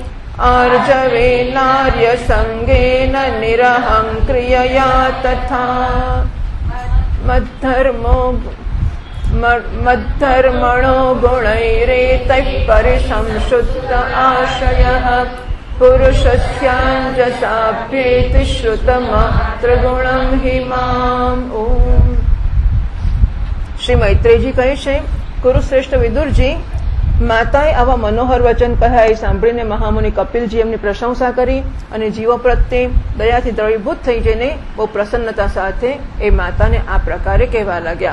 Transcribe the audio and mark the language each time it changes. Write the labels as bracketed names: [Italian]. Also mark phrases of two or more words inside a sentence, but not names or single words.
[Sanskrit] आर्जवेनार्यसङ्गेन निरहं क्रियया तथा मद्धर्मणो गुणैरेतैः परिसंशुद्ध आशयः पुरुषस्याञ्जसाभ्येति श्रुतमात्रगुणं हि माम्। [Gujarati] ओम શ્રી મૈત્રેયજી કહે છે, કુરુશ્રેષ્ઠ વિદુરજી, માતાએ આવા મનોહર વચન કહ્યા એ સાંભળીને મહામુનિ કપિલજી એમની પ્રશંસા કરી અને જીવો પ્રત્યે દયાથી દ્રવીભૂત થઈ જઈને બહુ પ્રસન્નતા સાથે એ માતાને આ પ્રકારે કહેવા લાગ્યા.